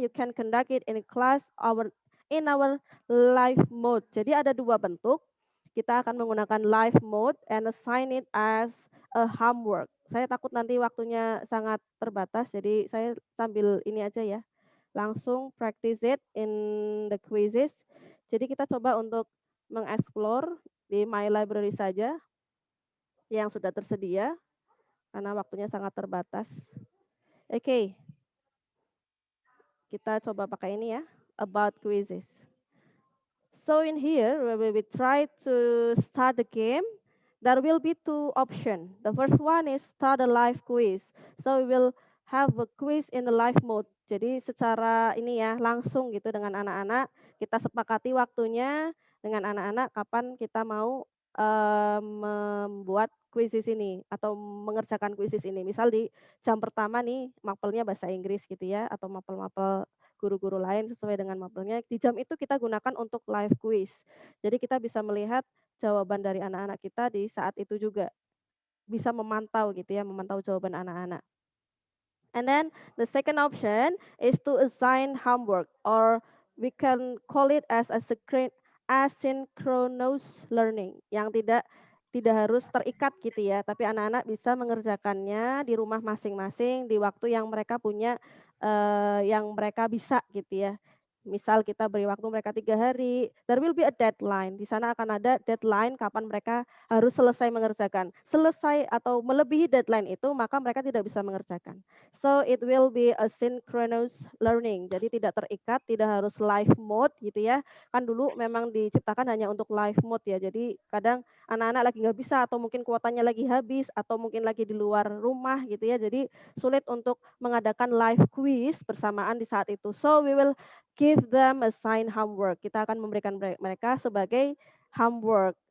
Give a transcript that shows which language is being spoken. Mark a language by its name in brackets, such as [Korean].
[English] You can conduct it in class in our live mode. [Indonesian] Jadi ada 2 bentuk. Kita akan menggunakan live mode [English] and assign it as a homework. [Indonesian] Saya takut nanti waktunya sangat terbatas, jadi saya sambil ini aja ya. [English] Langsung practice it in the quizzes. [Indonesian] Jadi kita coba untuk mengeksplor di My Library saja yang sudah tersedia karena waktunya sangat terbatas. Oke. Kita coba pakai ini ya, about quizzes. [English] So in here, where we try to start the game, there will be 2 options. The first one is start a live quiz. So we will have a quiz in the live mode. [Indonesian] Jadi secara ini ya, langsung gitu dengan anak-anak, kita sepakati waktunya dengan anak-anak kapan kita mau membuat quizzes ini atau mengerjakan quizzes ini. Misal di jam pertama nih, mapelnya bahasa Inggris gitu ya, atau mapel-mapel guru-guru lain sesuai dengan mapelnya. Di jam itu kita gunakan untuk live quiz. Jadi kita bisa melihat jawaban dari anak-anak kita di saat itu juga. Bisa memantau gitu ya, memantau jawaban anak-anak. [English] And then the second option is to assign homework, or we can call it as a asynchronous learning, [Indonesian] yang tidak harus terikat gitu ya, tapi anak-anak bisa mengerjakannya di rumah masing-masing di waktu yang mereka punya, yang mereka bisa gitu ya. Misal kita beri waktu mereka 3 hari, [English] there will be a deadline. [Indonesian] Di sana akan ada deadline kapan mereka harus selesai mengerjakan. Selesai atau melebihi deadline itu, maka mereka tidak bisa mengerjakan. [English] So it will be a synchronous learning. [Indonesian] Jadi tidak terikat, tidak harus live mode gitu ya. Kan dulu memang diciptakan hanya untuk live mode ya. Jadi kadang anak-anak lagi nggak bisa, atau mungkin kuotanya lagi habis, atau mungkin lagi di luar rumah gitu ya. Jadi sulit untuk mengadakan live quiz bersamaan di saat itu. [English] So we will give them assigned homework. [Indonesian] Kita akan memberikan mereka sebagai homework.